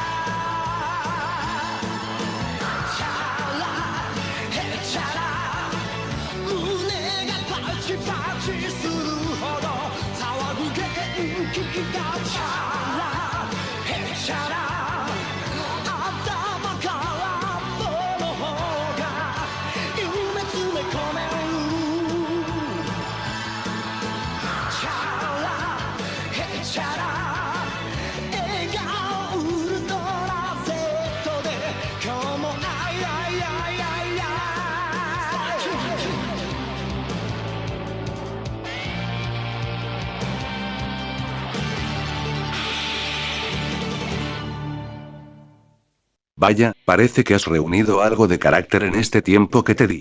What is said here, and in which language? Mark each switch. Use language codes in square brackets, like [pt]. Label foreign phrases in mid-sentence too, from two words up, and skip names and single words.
[ja] チャラヘチャラ胸がパチパチするほど騒ぐ元気がチャラヘチャラ頭から棒の方が夢詰め込めるチャラヘチャラ笑顔ウルトラ Z で今日もアイアイアイアイアイ [es] Vaya, parece que has reunido algo de carácter en este tiempo que te di.